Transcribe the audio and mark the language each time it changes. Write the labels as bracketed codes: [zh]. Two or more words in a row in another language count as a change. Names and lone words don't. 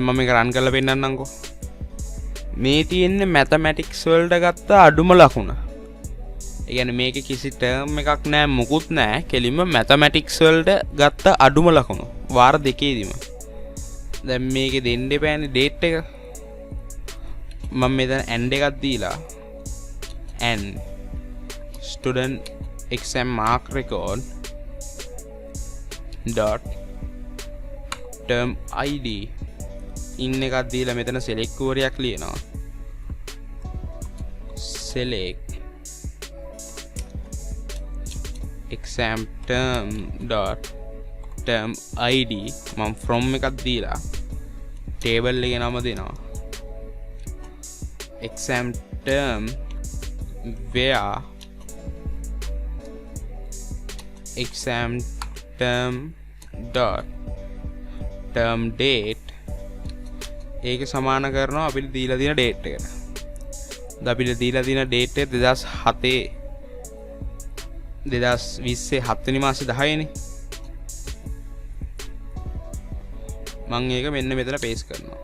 [si] මම මේක රන් කරලා පෙන්නන්නම්කෝ මේ තියෙන්නේ mathematics වලට ගත්ත අඩුම ලකුණ ඒ කියන්නේ මේකේ කිසි ටර්ම් එකක් නැහැ මුකුත් නැහැ කෙලින්ම mathematics වලට ගත්ත අඩුම ලකුණ වාර දෙකේදීම දැන් මේකේ දෙන්න එපානේ date එක මම මෙතන and එකක් දීලා [en] and student exam mark record dot term id in [si] එකක් දීලා මෙතන [en] select query-යක් ලියනවා select exam term dot term id මම from [si] එකක් දීලා [en] table [si] එකේ නම දෙනවා [en] exam term where exam term dot term date [si] ඒක සමාන කරනවා අපිට දීලා තියෙන date එකට. දැන් අපිට දීලා තියෙන date එක 2020 7 වෙනි මාසේ 10 නේ. මම ඒක මෙන්න මෙතන paste කරනවා.